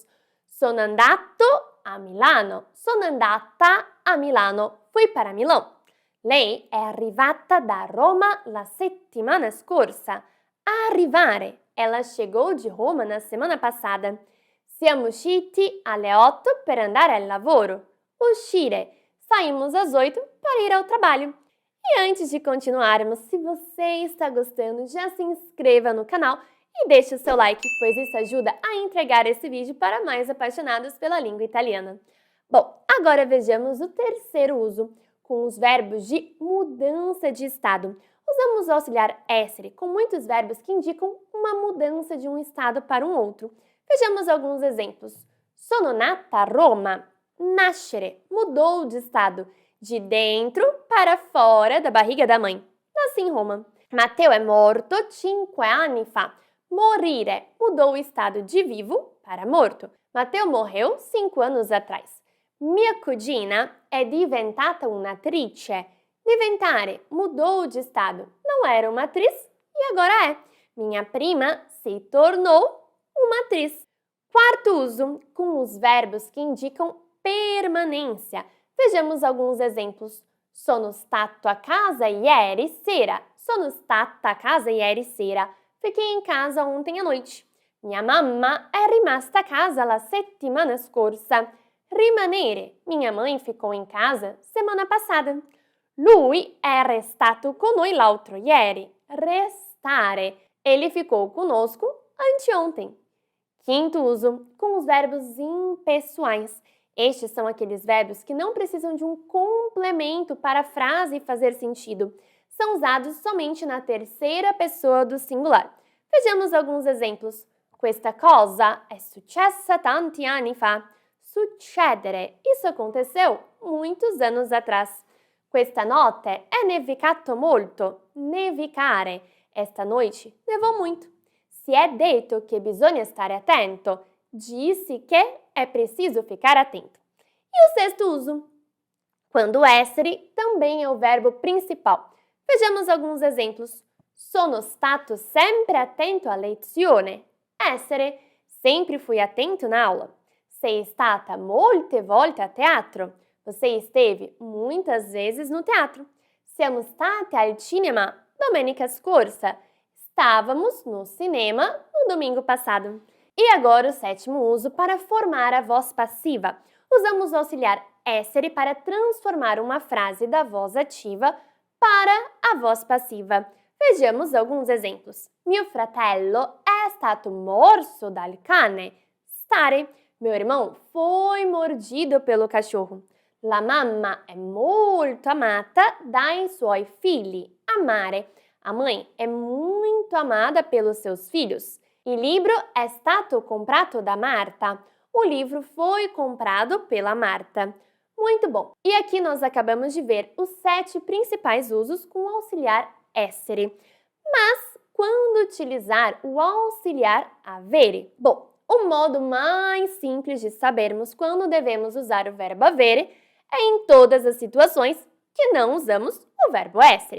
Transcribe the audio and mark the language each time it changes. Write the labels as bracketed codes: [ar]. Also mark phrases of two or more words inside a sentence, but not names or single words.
[it] Sono andato a Milano. Sono andata a Milano. [pt] Fui para Milão. [it] Lei è arrivata da Roma la settimana scorsa. Arrivare. [pt] Ela chegou de Roma na semana passada. [it] Siamo usciti alle 8 per andare al lavoro. Uscire. [pt] Saímos às 8 para ir ao trabalho. E antes de continuarmos, se você está gostando, já se inscreva no canal e deixe o seu like, pois isso ajuda a entregar esse vídeo para mais apaixonados pela língua italiana. Bom, agora vejamos o terceiro uso, com os verbos de mudança de estado. Usamos o auxiliar essere com muitos verbos que indicam uma mudança de um estado para um outro. Vejamos alguns exemplos. [it] Sono nata a Roma. Nascere. [pt] Mudou de estado. De dentro para fora da barriga da mãe. Nasci em Roma. [it] Matteo è morto 5 anni fa. [pt] Morire mudou o estado de vivo para morto. Matteo morreu 5 anos atrás. [it] Mia cugina è diventata un'attrice. [pt] Diventare mudou de estado. Não era uma atriz e agora é. Minha prima se tornou uma atriz. Quarto uso, com os verbos que indicam permanência. Vejamos alguns exemplos. [it] Sono stato a casa ieri sera. Sono stata a casa ieri sera. [pt] Fiquei em casa ontem à noite. [it] Minha mamma è rimasta a casa la settimana scorsa. Rimanere. [pt] Minha mãe ficou em casa semana passada. [it] Lui è restato con noi l'altro ieri. Restare. [pt] Ele ficou conosco anteontem. Quinto uso, com os verbos impessoais. Estes são aqueles verbos que não precisam de um complemento para a frase fazer sentido. São usados somente na terceira pessoa do singular. Vejamos alguns exemplos. [it] Questa cosa è successa tanti anni fa. Succedere. [pt] Isso aconteceu muitos anos atrás. [it] Questa notte è nevicato molto. Nevicare. [pt] Esta noite nevou muito. [it] Si è detto che bisogna stare attento. [pt] Disse que é preciso ficar atento. E o sexto uso. Quando essere também é o verbo principal. Vejamos alguns exemplos. [it] Sono stato sempre attento a lezione. Essere. [pt] Sempre fui atento na aula. [it] Sei stata molte volte a teatro. [pt] Você esteve muitas vezes no teatro. [it] Siamo state al cinema domenica scorsa. [pt] Estávamos no cinema no domingo passado. E agora o sétimo uso para formar a voz passiva. Usamos o auxiliar essere para transformar uma frase da voz ativa para a voz passiva. Vejamos alguns exemplos. [it] Mio fratello è stato morso dal cane. Stare. [pt] Meu irmão foi mordido pelo cachorro. [it] La mamma è molto amata dai suoi figli. Amare. [pt] A mãe é muito amada pelos seus filhos. [it] Il libro è stato comprato da Marta. [pt] O livro foi comprado pela Marta. Muito bom! E aqui nós acabamos de ver os 7 principais usos com o auxiliar essere. Mas quando utilizar o auxiliar avere? Bom, o modo mais simples de sabermos quando devemos usar o verbo avere é em todas as situações que não usamos o verbo essere.